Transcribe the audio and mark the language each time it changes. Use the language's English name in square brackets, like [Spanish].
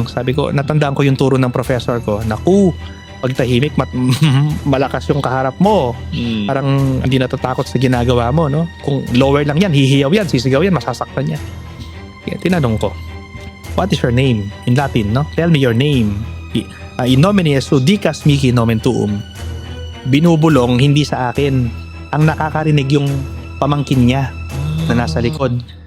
[Filipino] Sabi ko, natandaan ko yung turo ng professor ko. Naku, pag tahimik, malakas yung kaharap mo. Parang hindi natatakot sa ginagawa mo, no? Kung lower lang yan, hihiyaw yan, sisigaw yan, masasaktan yan. Kaya tinanong ko, [English] what is your name? In Latin, no? Tell me your name. [Latin] In nomine Jesu dicas mihi nomen tuum. [Filipino] Binubulong, hindi sa akin. Ang nakakarinig yung pamangkin niya na nasa likod.